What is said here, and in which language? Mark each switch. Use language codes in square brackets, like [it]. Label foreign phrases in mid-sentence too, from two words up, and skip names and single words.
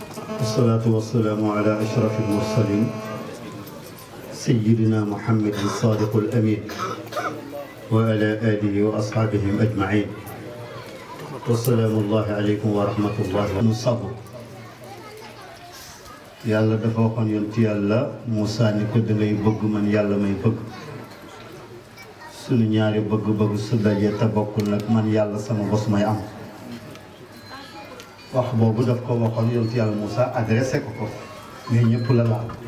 [ar] والصلاة والسلام على أشرف المرسلين سيدنا محمد الصادق الأمين وعلى آله وأصحابهم أجمعين والسلام الله عليكم ورحمة الله وبركاته. [wo] yàlla dafa waxoon yonti yàlla Moussa ni ko dangay bëgg man yàlla may bëgg suñu ñaari bëgg-bëgg su dajee te bokkul nag man yàlla sama bos may am wax boobu daf ko waxoon yonti yàlla Moussa adressé ko mais ñëpp la laal